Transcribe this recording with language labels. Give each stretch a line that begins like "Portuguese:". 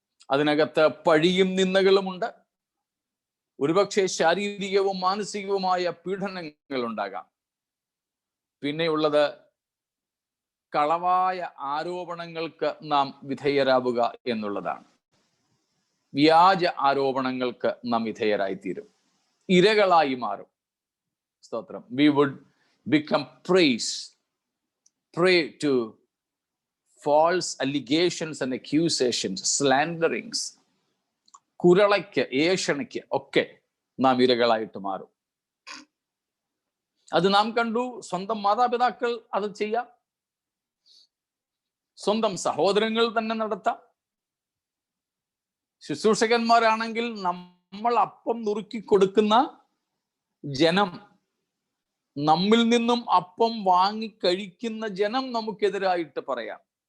Malayalam: അതിനകത്ത് പഴിയും നിന്ദകളുമുണ്ട്. ഒരുപക്ഷെ ശാരീരികവും മാനസികവുമായ പീഡനങ്ങൾ ഉണ്ടാകാം. പിന്നെയുള്ളത് കളവായ ആരോപണങ്ങൾക്ക് നാം വിധേയരാവുക എന്നുള്ളതാണ്. വ്യാജ ആരോപണങ്ങൾക്ക് നാം വിധേയരായിത്തീരും, ഇരകളായി മാറും. സ്തോത്രം.
English: We would become prey to false allegations and accusations, slanderings.
Malayalam: കുരളയ്ക്ക്, ഏഷണയ്ക്ക് ഒക്കെ നാം ഇരകളായിട്ട് മാറും. അത് നാം കണ്ടു. സ്വന്തം മാതാപിതാക്കൾ അത് ചെയ്യാം, സ്വന്തം സഹോദരങ്ങൾ തന്നെ നടത്താം. ശുശ്രൂഷകന്മാരാണെങ്കിൽ നമ്മൾ അപ്പം നുറുക്കി കൊടുക്കുന്ന ജനം, നമ്മിൽ നിന്നും അപ്പം വാങ്ങി കഴിക്കുന്ന ജനം നമുക്കെതിരായിട്ട് പറയാം.